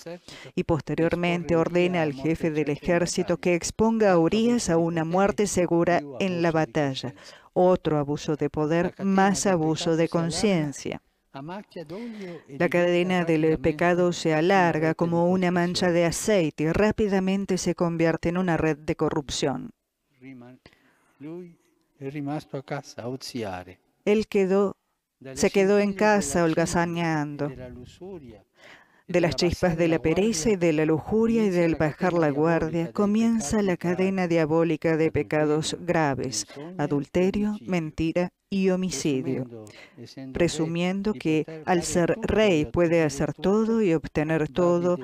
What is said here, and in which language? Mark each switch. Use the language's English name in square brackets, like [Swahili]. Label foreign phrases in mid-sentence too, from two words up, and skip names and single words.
[Spanish] Y posteriormente ordena al jefe del ejército que exponga a Urías a una muerte segura en la batalla. Otro abuso de poder, más abuso de conciencia. La cadena del pecado se alarga como una mancha de aceite y rápidamente se convierte en una red de corrupción. [Italian] è rimasto a casa a oziare. [Spanish] Él se quedó en casa [Italian] Dalle [Spanish] holgazaneando. [Italian] della lussuria e [Spanish] De las chispas de la pereza y de la lujuria y del bajar la guardia, comienza la cadena diabólica de pecados graves, adulterio, mentira y homicidio, presumiendo que al ser rey puede hacer todo y obtener todo.